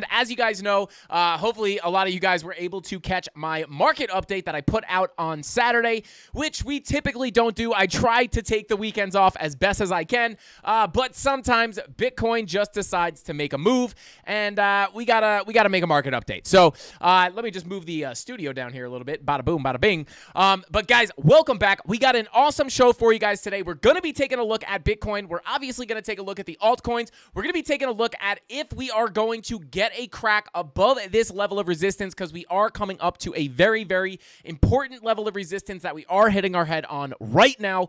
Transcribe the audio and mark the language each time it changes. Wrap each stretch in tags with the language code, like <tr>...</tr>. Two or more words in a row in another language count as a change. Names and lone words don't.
<en>As you guys know, hopefully a lot of you guys were able to catch my market update that I put out on Saturday, which we typically don't do. I try to take the weekends off as best as I can, but sometimes Bitcoin just decides to make a move, and we gotta make a market update. So let me just move the studio down here a little bit. Bada boom, bada bing. But guys, welcome back. We got an awesome show for you guys today. We're gonna be taking a look at Bitcoin. We're obviously gonna take a look at the altcoins. We're going to be taking a look at if we are going to get a crack above this level of resistance, because we are coming up to a very, very important level of resistance that we are hitting our head on right now.</en>